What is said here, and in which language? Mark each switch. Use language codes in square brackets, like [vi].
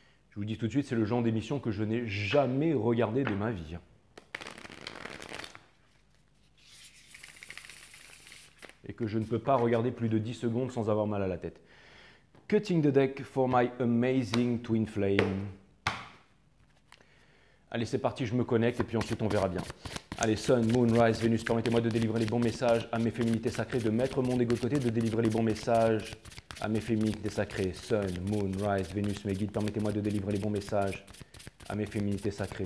[fr] Je vous dis tout de suite, c'est le genre d'émission que je n'ai jamais regardé de ma vie. Et que je ne peux pas regarder plus de 10 secondes sans avoir mal à la tête. [en] Cutting the deck for my amazing twin flame. [fr] Allez, c'est parti, je me connecte et puis ensuite on verra bien. Allez, Sun, Moon, Rise, Vénus, permettez-moi de délivrer les bons messages à mes féminités sacrées, de mettre mon ego de côté, de délivrer les bons messages à mes féminités sacrées. Sun, Moon, Rise, Vénus, mes guides, permettez-moi de délivrer les bons messages à mes féminités sacrées.